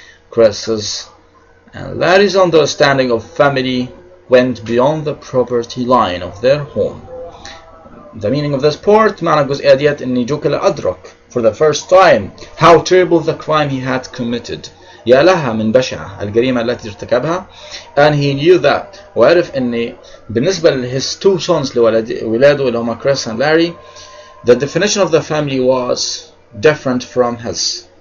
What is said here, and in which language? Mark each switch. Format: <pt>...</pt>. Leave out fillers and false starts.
<en>Chris's and Larry's understanding of family went beyond the property line of their home. The meaning of this part,</en> <ar>معنى الجزئية ديت إن جو كده أدرك</ar> <en>for the first time how terrible the crime he had committed.</en> <ar>يا لها من بشعة الجريمة التي ارتكبها.</ar> <en>And he knew that,</en> <ar>وعرف إن بالنسبة ل</ar> <en>his two sons</en> <ar>لولاده اللي هما</ar> <en>Chris and Larry, the definition of the family was different from his.</en>